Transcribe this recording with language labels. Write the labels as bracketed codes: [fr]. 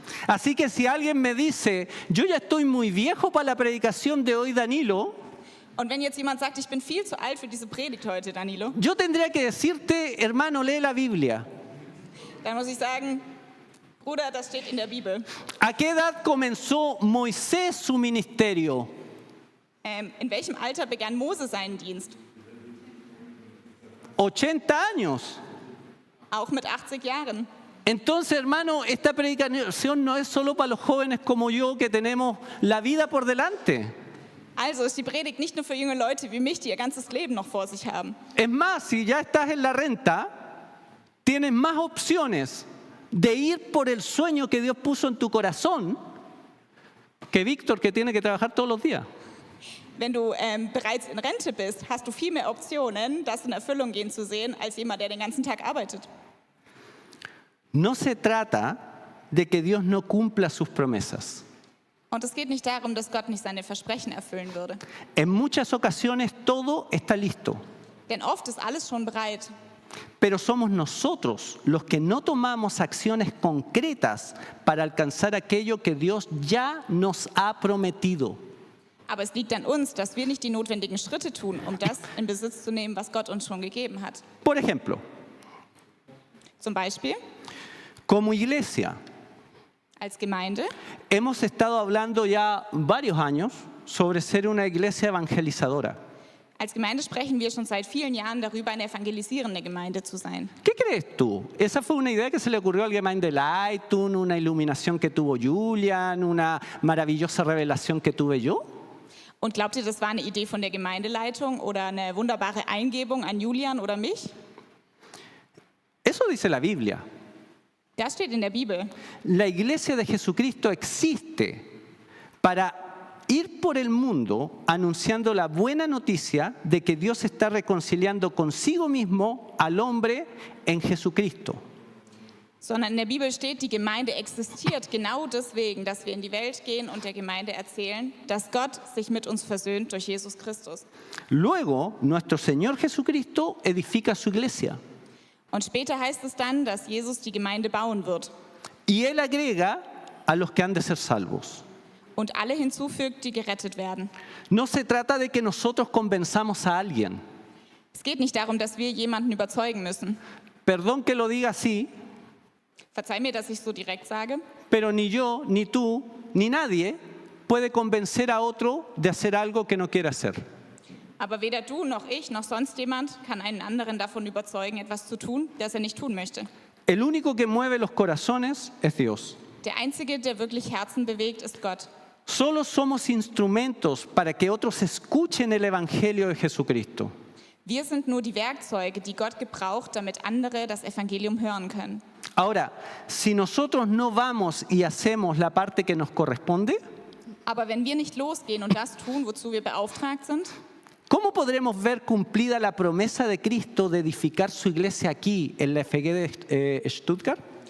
[es] Así que si alguien me dice, yo ya estoy muy viejo para la predicación de hoy, Danilo, [de] Und wenn jetzt jemand sagt, ich bin viel zu alt für diese Predigt heute, Danilo, [es] yo tendría que decirte, hermano, lee la Biblia. [de] dann muss ich sagen, Bruder, das steht in der Bibel. [es] ¿A qué edad comenzó Moisés su ministerio? [de] In welchem Alter begann Mose seinen Dienst? [es] 80 años. [de] Auch mit 80 Jahren. [es] Entonces, hermano, esta predicación no es solo para los jóvenes como yo que tenemos la vida por delante. [de] Also ist die Predigt nicht nur für junge Leute wie mich, die ihr ganzes Leben noch vor sich haben. [es] Es más, si ya estás en la renta, tienes más opciones de ir por el sueño que Dios puso en tu corazón que Víctor, que tiene que trabajar todos los días. [de] Wenn du bereits in Rente bist, hast du viel mehr Optionen, das in Erfüllung gehen zu sehen, als jemand, der den ganzen Tag arbeitet. [es] No se trata de que Dios no cumpla sus promesas. [de] Und es geht nicht darum, dass Gott nicht seine Versprechen erfüllen würde. [es] En muchas ocasiones todo está listo, [de] Denn oft ist alles schon bereit. [es] pero somos nosotros los que no tomamos acciones concretas para alcanzar aquello que Dios ya nos ha prometido. [de] Aber es liegt an uns, dass wir nicht die notwendigen Schritte tun, um das in Besitz zu nehmen, was Gott uns schon gegeben hat. [es] Por ejemplo, [de] Zum Beispiel [es] como iglesia, [de] als Gemeinde [es] hemos estado hablando ya varios años sobre ser una iglesia evangelizadora. [de] Als Gemeinde sprechen wir schon seit vielen Jahren darüber, eine evangelisierende Gemeinde zu sein. [es] ¿Qué crees tú? ¿Esa fue una idea que se le ocurrió a alguien de Lighton, una iluminación que tuvo Julian, una maravillosa revelación que tuve yo? [de] Und glaubt ihr, das war eine Idee von der Gemeindeleitung oder eine wunderbare Eingebung an Julian oder mich? [es] Eso dice la Biblia. [de] Das steht in der Bibel. [es] La iglesia de Jesucristo existe para ir por el mundo anunciando la buena noticia de que Dios está reconciliando consigo mismo al hombre en Jesucristo. [de] Sondern in der Bibel steht, die Gemeinde existiert genau deswegen, dass wir in die Welt gehen und der Gemeinde erzählen, dass Gott sich mit uns versöhnt durch Jesus Christus. [es] Luego, nuestro Señor Jesucristo edifica su iglesia. [de] Und später heißt es dann, dass Jesus die Gemeinde bauen wird [es] Y Él agrega a los que han de ser salvos. [de] und alle hinzufügt, die gerettet werden. [es] No se trata de que nosotros convenzamos a alguien. [de] Es geht nicht darum, dass wir jemanden überzeugen müssen. [es] Perdón que lo diga así, [de] Verzeih mir, dass ich so direkt sage, [es] pero ni yo, ni tú, ni nadie puede convencer a otro de hacer algo que no quiere hacer. [de] aber weder du noch ich noch sonst jemand kann einen anderen davon überzeugen, etwas zu tun, das er nicht tun möchte. [es] El único que mueve los corazones es Dios. [de] Der Einzige, der wirklich Herzen bewegt, ist Gott. [es] Solo somos instrumentos para que otros escuchen el Evangelio de Jesucristo. [de] Wir sind nur die Werkzeuge, die Gott gebraucht, damit andere das Evangelium hören können. [es] Ahora, si nosotros no vamos y hacemos la parte que nos corresponde, [de] Aber wenn wir nicht losgehen und das tun, wozu wir beauftragt sind, [es] ¿cómo podremos ver cumplida la promesa de Cristo de edificar su iglesia aquí en la FG de Stuttgart?